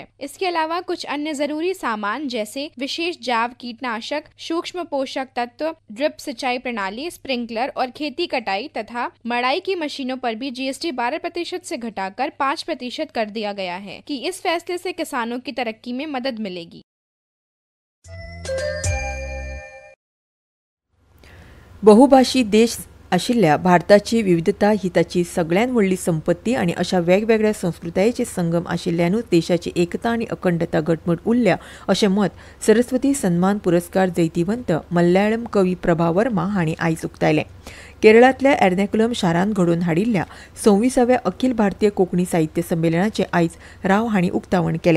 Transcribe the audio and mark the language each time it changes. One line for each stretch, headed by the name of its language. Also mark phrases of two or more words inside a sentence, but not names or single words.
Hindi: इसके अलावा कुछ अन्य जरूरी सामान जैसे विशेष जैव कीटनाशक, सूक्ष्म पोषक तत्व, ड्रिप सिंचाई प्रणाली, स्प्रिंकलर और खेती कटाई तथा मड़ाई की मशीनों पर भी जीएसटी 12% से घटाकर 5% कर दिया गया है कि इस फैसले से किसानों की तरक्की में मदद मिलेगी।
Konkani: बहुभाषी देश आशिल्ल्या भारताची विविधता ही ताची सगळ्यात व्हडली संपत्ती आणि अशा वेगवेगळ्या संस्कृतायेचे संगम आशिल्ल्यानूच देशाची एकता आणि अखंडता घटमूट उरल्या अशें मत सरस्वती सन्मान पुरस्कार जैतिवंत मल्याळम कवी प्रभा वर्मा हांणी आयज उक्तायलें। केरळांतल्या एर्नाकुलम शारांत घडोवन हाडिल्ल्या 26व्या अखिल भारतीय कोंकणी साहित्य संमेलनाचे आयज राव हांणी उक्तावण केलें।